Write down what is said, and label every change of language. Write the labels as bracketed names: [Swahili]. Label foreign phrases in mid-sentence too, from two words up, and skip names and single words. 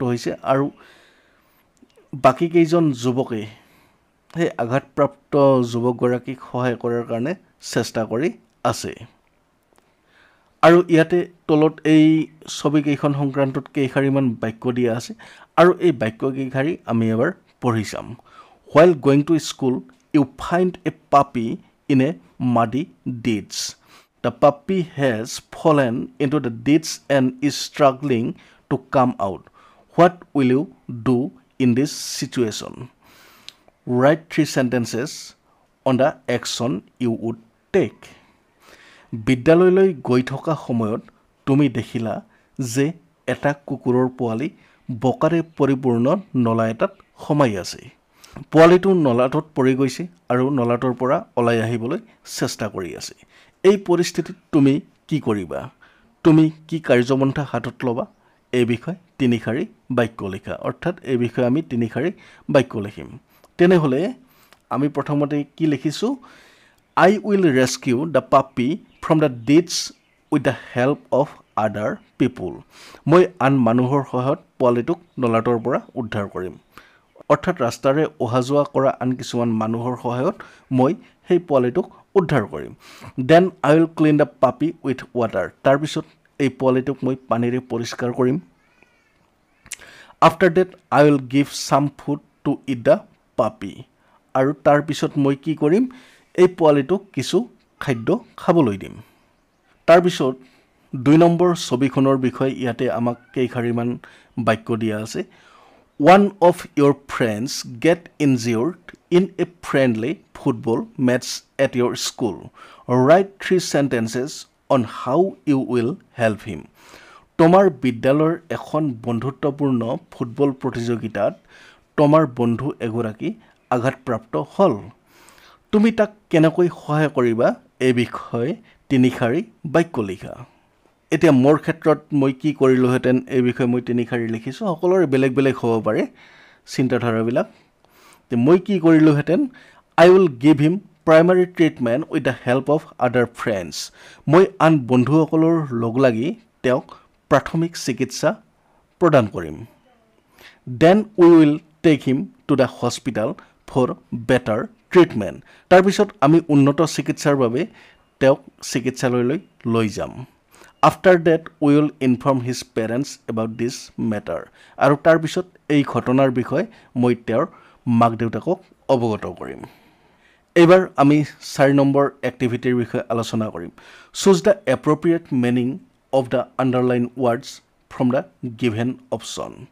[Assamese] হৈছে আৰু বাকি কেইজন যুৱকে সেই আঘাতপ্ৰাপ্ত যুৱকগৰাকীক সহায় কৰাৰ কাৰণে চেষ্টা কৰি আছে আৰু ইয়াতে তলত এই ছবিকেইখন সংক্ৰান্তত কেইখাৰিমান বাক্য দিয়া আছে আৰু এই বাক্যকেইখাৰি আমি এবাৰ পঢ়ি চাম [English] While going to school, you find a puppy in a muddy ditch. The puppy has fallen into the ditch and is struggling to come out. What will you do in this situation? Write 3 sentences on the action you would take. [Assamese] বিদ্যালয়লৈ গৈ থকা সময়ত তুমি দেখিলা যে এটা কুকুৰৰ পোৱালি বোকাৰে পৰিপূৰ্ণ নলা এটাত সোমাই আছে পোৱালিটো নলাটোত পৰি গৈছে আৰু নলাটোৰ পৰা ওলাই আহিবলৈ চেষ্টা কৰি আছে এই পৰিস্থিতিত তুমি কি কৰিবা তুমি কি কাৰ্যপন্থা হাতত ল'বা এই বিষয়ে তিনিশাৰী বাক্য লিখা অৰ্থাৎ এই বিষয়ে আমি তিনিশাৰী বাক্য লিখিম তেনেহলে আমি প্ৰথমতে কি লিখিছো [English] I will rescue the puppy from the ditch with the help of other people [Assamese] মই আন মানুহৰ সহায়ত পোৱালিটোক নলাটোৰ পৰা উদ্ধাৰ কৰিম অৰ্থাৎ ৰাস্তাৰে অহা যোৱা কৰা আন কিছুমান মানুহৰ সহায়ত মই সেই পোৱালিটোক উদ্ধাৰ কৰিম [English] then I will clean the puppy with water [Assamese] তাৰ পিছত এই পোৱালিটোক মই পানীৰে পৰিষ্কাৰ কৰিম [English] after that I will give some food to eat the puppy [Assamese] আৰু তাৰ পিছত মই কি কৰিম এই পোৱালিটোক কিছু খাদ্য খাবলৈ দিম তাৰ পিছত 2 নম্বৰ ছবিখনৰ বিষয়ে ইয়াতে আমাক কেইখাৰিমান বাক্য দিয়া আছে [English] one of your friends get injured in a friendly football match at your school write 3 sentences on how you will help him [Assamese] তোমাৰ বিদ্যালয়ৰ এখন বন্ধুত্বপূৰ্ণ ফুটবল প্ৰতিযোগিতাত তোমাৰ বন্ধু এগৰাকী আঘাতপ্ৰাপ্ত হল তুমি তাক কেনেকৈ সহায় কৰিবা এই বিষয়ে তিনিশাৰী বাক্য লিখা এতিয়া মোৰ ক্ষেত্ৰত মই কি কৰিলোহেতেন এই বিষয়ে মই তিনিশাৰী লিখিছো সকলোৰে বেলেগ বেলেগ হ'ব পাৰে চিন্তাধাৰাবিলাক তে মই কি কৰিলোহেতেন [English] I will give him primary treatment with the help of other friends [Assamese] মই আন বন্ধুসকলৰ লগ লাগি তেওঁক প্ৰাথমিক চিকিৎসা প্ৰদান কৰিম [English] then we will take him to the hospital for better treatment [Assamese] তাৰ পিছত আমি উন্নত চিকিৎসাৰ বাবে তেওঁক চিকিৎসালয়লৈ লৈ যাম [English] after that we will inform his parents about this matter [Assamese] আৰু তাৰ পিছত এই ঘটনাৰ বিষয়ে মই তেওঁৰ মাক দেউতাকক অৱগত কৰিম এবাৰ আমি 4 নম্বৰ এক্টিভিটিৰ বিষয়ে আলোচনা কৰিম [English] choose the appropriate meaning of the underlined words from the given option